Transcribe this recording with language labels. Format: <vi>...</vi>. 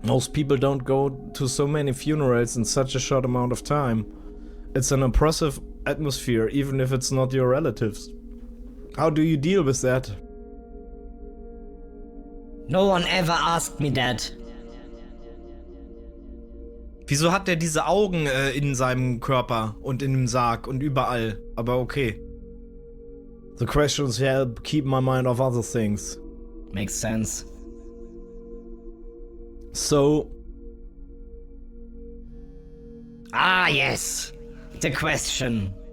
<en>Most people don't go to so many funerals in such a short amount of time. It's an oppressive atmosphere, even if it's not your relatives. How do you deal with that? No one ever asked me that.</en> <de>Wieso hat er diese Augen in seinem Körper und in dem Sarg und überall? Aber okay.</de> <en>The questions help keep my mind off other things. Makes sense. So. Ah, yes. The question.</en>